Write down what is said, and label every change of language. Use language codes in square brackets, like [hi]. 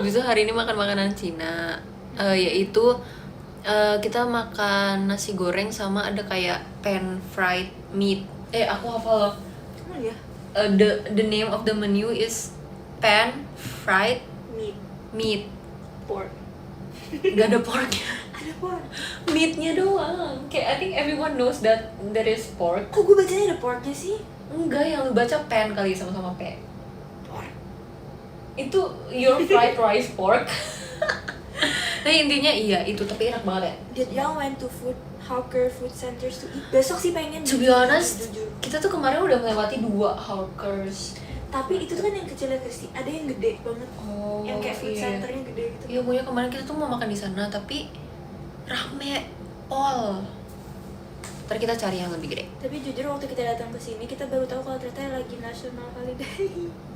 [id] Habis itu hari ini makan makanan Cina, yaitu kita makan nasi goreng sama ada kayak pan fried meat. Aku hafal loh. Oh ya, [en] The name of the menu is pan fried meat. pork. [id] Gak ada porknya. Ada pork. Meatnya doang. Kayak [en] I think everyone knows that there is pork. [id] Kok gue bacanya ada porknya sih? Enggak, yang lu baca pen kali, sama-sama P. Itu [en] your fried rice pork. [id] Nah intinya iya itu, tapi enak banget ya. [en] Did y'all went to hawker food centers to eat? [id] Besok sih pengen. [en] To be honest, [id] jujur. kita tuh kemarin udah melewati 2 hawkers. Tapi itu tuh kan yang kecilnya Kristi, ada yang gede banget. Oh, Yang kayak food iya. centernya gede gitu. Iya, pokoknya kemarin kita tuh mau makan di sana tapi rame pol. Ntar kita cari yang lebih gede. Tapi jujur waktu kita datang ke sini kita baru tahu kalau ternyata lagi national holiday.